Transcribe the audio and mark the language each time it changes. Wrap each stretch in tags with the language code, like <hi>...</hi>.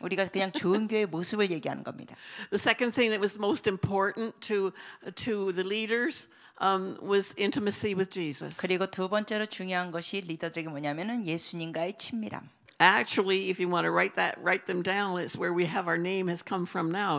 <ko>우리가 그냥 좋은 교회의 모습을 얘기하는 겁니다.</ko> <en>The second thing that was most important to the leaders was intimacy with Jesus.</en> <ko>그리고 두 번째로 중요한 것이 리더들에게 뭐냐면은 예수님과의 친밀함.</ko> <en>Actually, if you want to write them down, it's where we have our name has come from now.</en>